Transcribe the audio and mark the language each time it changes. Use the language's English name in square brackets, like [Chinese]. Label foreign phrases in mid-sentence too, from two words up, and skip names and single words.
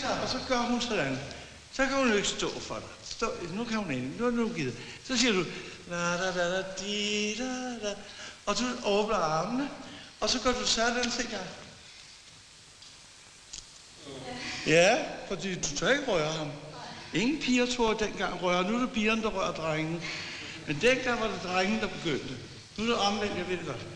[Danish] så gør hun sådan. Så kan hun jo ikke stå for dig. Stå, nu kan hun ikke. Nu er du givet. Så siger du, la da da da di da da. Og du åbner armene, og så gør du sådan, se gang. Ja, fordi du tør ikke røre ham. Ingen piger turde dengang røre. Nu er det pigerne, der rører drengene. Men dengang var det drengene, der begyndte. Nu er det omvendt, jeg ved det godt.